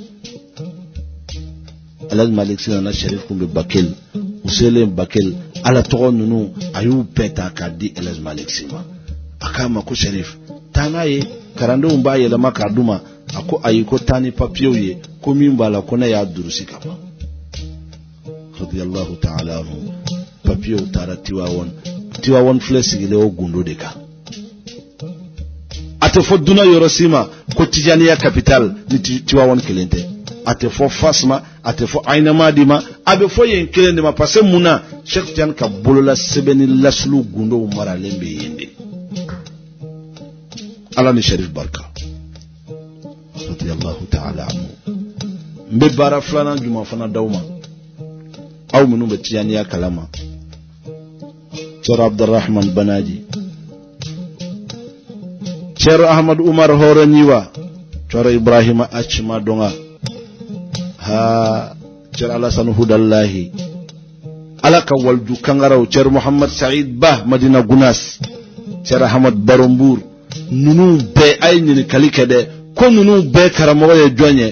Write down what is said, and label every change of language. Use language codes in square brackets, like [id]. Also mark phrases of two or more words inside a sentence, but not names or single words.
[bm] Elhadji Malick Sy nana Sherif kun bɛ Bakel, u selen Bakel Ala tɔgɔ ninnu a y'u bɛɛ ta k'a di Elhadji Malick Sy ma. A k'a ma ko Sherif taa n'a ye, karandenw b'a yɛlɛma k'a d'u ma. A ko ayi ko taa ni papiyew ye ko min b'a la ko ne y'a durusi ka ban. [ar] رضي الله تعالى عنه. [bm] Papiyew taara Tiwawon filɛ sigilen o gundo de kan. A tɛ fɔ dunan yɔrɔ si ma ko Tijaniya capital ni Tiwawon kelen tɛ. A tɛ fɔ Fas ma, a tɛ fɔ Ainamadi ma, a bɛ fɔ yen kelen de ma, [fr] parce que [bm] mun na Cheikh Tidiane ka bolola sɛbɛnni lasulu gundow maralen bɛ yen de. Ala ni Sherif barika [ar] رضي الله تعالى عنه. [bm] N bɛ baara filanan juma fana d'aw ma, aw minnu bɛ Tijaniya kalama. Cɛro Abdurrahman Banaji, Cɛro Ahmad Umar Hɔrɔnyiwa, Cɛro Ibrahima Achima Donga, Cɛro Alassane Hudallahi, Ala ka walju kangaraw, Cɛro Muhammad Saïd Ba Madina Gunas, Cɛro Ahmad Barombur, ninnu bɛɛ a ye ɲininkali kɛ dɛ, ko ninnu bɛɛ karamɔgɔ ye jɔn ye?